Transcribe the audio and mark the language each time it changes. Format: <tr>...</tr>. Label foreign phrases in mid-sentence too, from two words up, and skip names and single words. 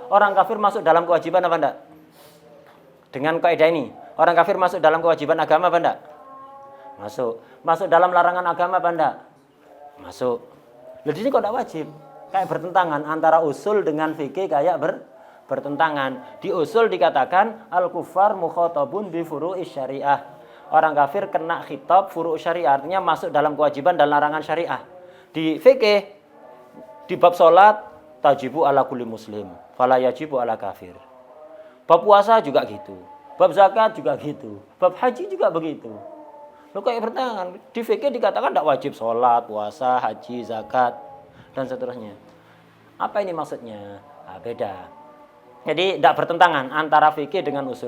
<id>Orang kafir masuk dalam kewajiban apa enggak? Dengan kaidah ini, orang kafir masuk dalam kewajiban agama apa enggak? Masuk. Masuk dalam larangan agama apa enggak? Masuk. Lah di sini kok enggak wajib? Kayak bertentangan antara usul dengan fikih, kayak bertentangan. Di usul dikatakan</id> <ar>الكفار مخاطبون بفروع الشريعة.</ar> <id>Orang kafir kena</id> <ar>خطاب فروع الشريعة,</ar> <id>artinya masuk dalam kewajiban dan larangan syariah. Di fikih, di bab salat</id> <ar>تجب على كل مسلم فلا يجب على كافر.</ar> <id>Bab puasa juga gitu, bab zakat juga gitu, bab haji juga begitu. Lo kayak bertentangan. Di fikih dikatakan tidak wajib sholat, puasa, haji, zakat, dan seterusnya. Apa ini maksudnya? Nah, beda. Jadi tidak bertentangan antara fikih dengan usul.</id>